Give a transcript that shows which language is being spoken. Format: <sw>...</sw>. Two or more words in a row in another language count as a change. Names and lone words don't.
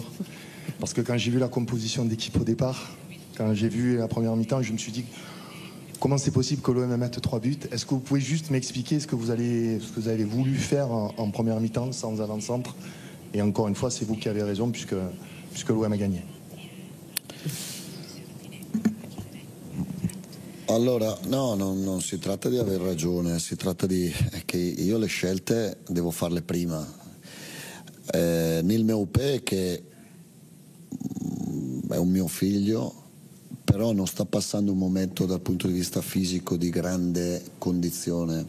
<fr>Parce que quand j'ai vu la composition d'équipe au départ, quand j'ai vu la première mi-temps, je me suis dit comment c'est possible que l'OM mette 3 buts. Est-ce que vous pouvez juste m'expliquer ce que vous avez voulu faire en première mi-temps sans avant-centre? Et encore une fois, c'est vous qui avez raison puisque l'OM a gagné.</fr> <it>Allora, no, non si tratta di aver ragione, si tratta che io le scelte devo farle prima. Nil Meupé, che è un mio figlio, però non sta passando un momento dal punto di vista fisico di grande condizione.</it>